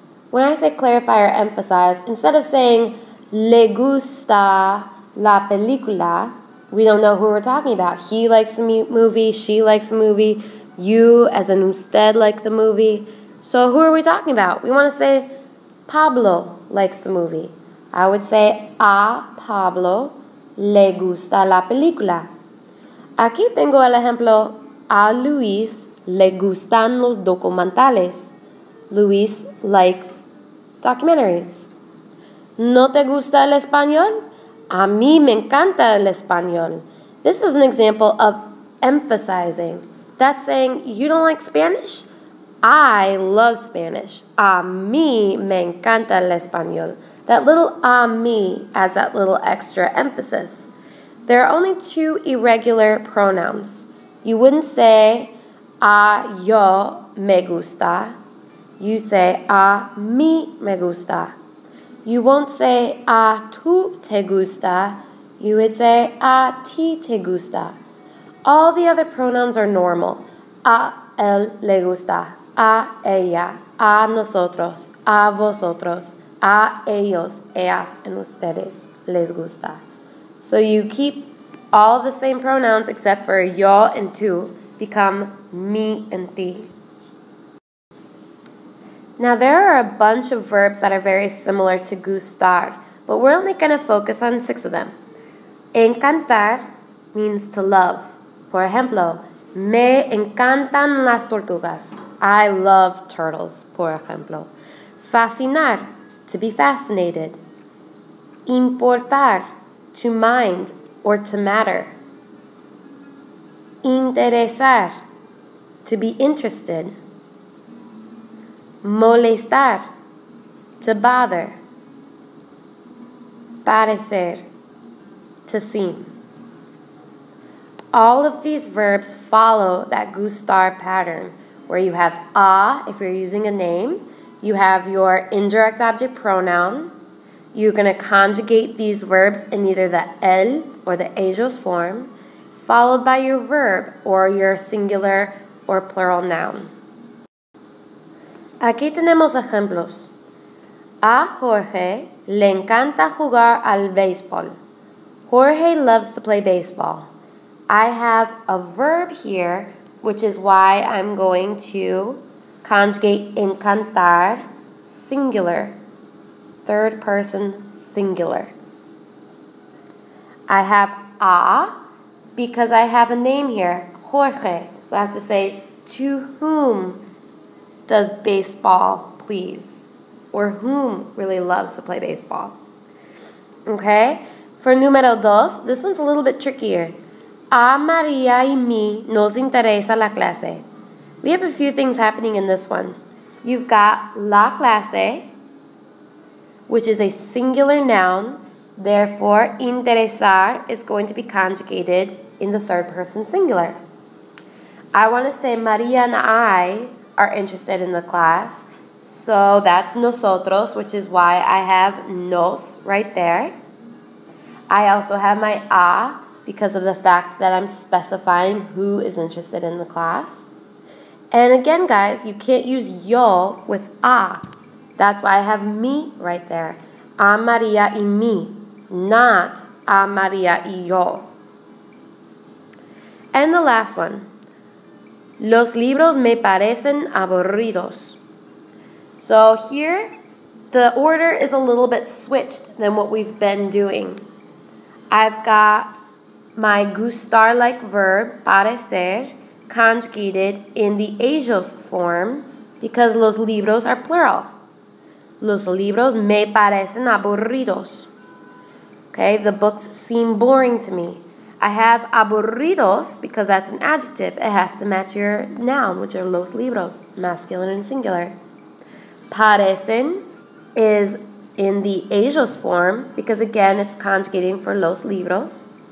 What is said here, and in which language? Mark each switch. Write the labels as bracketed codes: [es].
[en] When I say clarify or emphasize, instead of saying [es] le gusta la película, [en] we don't know who we're talking about. He likes the movie, she likes the movie, you as in usted like the movie. So who are we talking about? We want to say Pablo likes the movie. I would say [es] a Pablo le gusta la película. Aquí tengo el ejemplo, a Luis le gustan los documentales. [en] Luis likes documentaries. [es] ¿No te gusta el español? A mí me encanta el español. [en] This is an example of emphasizing. That's saying, you don't like Spanish? I love Spanish. [es] A mí me encanta el español. [en] That little a mí adds that little extra emphasis. There are only two irregular pronouns. You wouldn't say [es] a yo me gusta. [en] You say [es] a mí me gusta. [en] You won't say [es] a tú te gusta. [en] You would say [es] a ti te gusta. [en] All the other pronouns are normal. [es] A él le gusta. A ella. A nosotros. A vosotros. A ellos, ellas, and ustedes les gusta. [en] So you keep all the same pronouns except for yo and tú become me and ti. Now there are a bunch of verbs that are very similar to gustar, but we're only going to focus on 6 of them. Encantar means to love. [es] Por ejemplo, me encantan las tortugas. [en] I love turtles, [es] por ejemplo. [en] Fascinar, to be fascinated. Importar, to mind or to matter. Interesar, to be interested. Molestar, to bother. Parecer, to seem. All of these verbs follow that gustar pattern, where you have a if you're using a name, you have your indirect object pronoun. You're going to conjugate these verbs in either the el or the ellos form, followed by your verb or your singular or plural noun. [es] Aquí tenemos ejemplos. A Jorge le encanta jugar al béisbol. [en] Jorge loves to play baseball. I have a verb here, which is why I'm going to conjugate encantar, singular, third person singular. I have a because I have a name here, Jorge. So I have to say, to whom does baseball please? Or whom really loves to play baseball? Okay? For número dos, this one's a little bit trickier. [es] A María y mí nos interesa la clase. [en] We have a few things happening in this one. You've got la clase, which is a singular noun. Therefore, interesar is going to be conjugated in the third person singular. I want to say María and I are interested in the class. So that's nosotros, which is why I have nos right there. I also have my a because of the fact that I'm specifying who is interested in the class. And again, guys, you can't use yo with a. That's why I have me right there. [es] A María y mí, not a María y yo. [en] And the last one. [es] Los libros me parecen aburridos. [en] So here, the order is a little bit switched than what we've been doing. I've got my gustar-like verb, parecer, conjugated in the ellos form because los libros are plural. [es] Los libros me parecen aburridos. [en] Okay, the books seem boring to me. I have aburridos because that's an adjective. It has to match your noun, which are los libros, masculine and singular. Parecen is in the ellos form because, again, it's conjugating for los libros.